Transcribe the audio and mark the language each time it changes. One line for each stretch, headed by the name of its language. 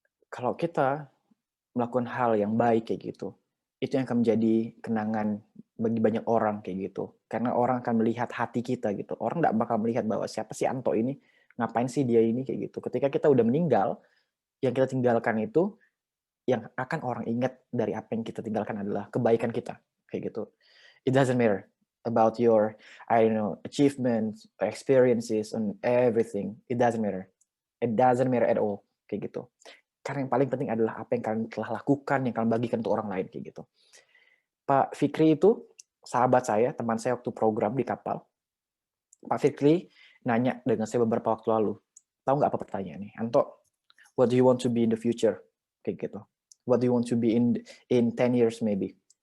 Indonesian: Kalau kita melakukan hal yang baik kayak gitu, itu yang akan menjadi kenangan bagi banyak orang kayak gitu. Karena orang akan melihat hati kita gitu. Orang nggak bakal melihat bahwa siapa sih Anto ini, ngapain sih dia ini kayak gitu. Ketika kita udah meninggal, yang kita tinggalkan itu, yang akan orang ingat dari apa yang kita tinggalkan adalah kebaikan kita kayak gitu.
English: It doesn't matter about your, I don't know, achievements, experiences, and everything. It doesn't matter. It doesn't matter at all
Indonesian: kayak gitu. Karena yang paling penting adalah apa yang kalian telah lakukan, yang kalian bagikan untuk orang lain kayak gitu. Pak Fikri itu sahabat saya, teman saya waktu program di kapal. Pak Fikri nanya dengan saya beberapa waktu lalu. Tahu nggak apa pertanyaannya?
English: Anto, what do you want to be in the future?
Indonesian: Kayak gitu.
English: What do you want to be in 10 years maybe?